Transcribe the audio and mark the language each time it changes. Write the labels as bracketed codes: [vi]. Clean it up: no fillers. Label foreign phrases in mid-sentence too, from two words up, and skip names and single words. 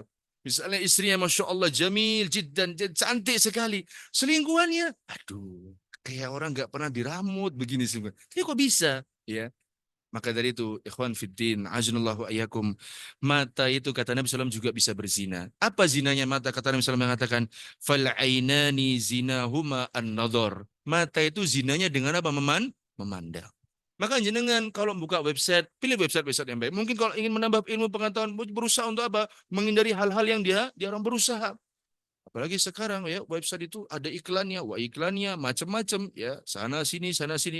[id] Misalnya istrinya [ar] ما شاء الله جميل جدا, [id] cantik sekali. Selingkuhannya, aduh, kayak orang nggak pernah diramut begini semua. Tapi kok bisa? Ya, maka dari itu, [ar] إخوان في الدين أعزنا الله وإياكم, [id] mata itu kata Nabi SAW juga bisa berzina. Apa zinanya mata? Kata Nabi SAW mengatakan, [ar] فالعينان زناهما النظر. [id] Mata itu zinanya dengan apa? Memandang. Maka jenengan kalau buka website, pilih website-website yang baik. Mungkin kalau ingin menambah ilmu pengetahuan, berusaha untuk apa? Menghindari hal-hal yang dia orang berusaha. Apalagi sekarang ya website itu ada iklannya, wah iklannya macam-macam ya, sana sini.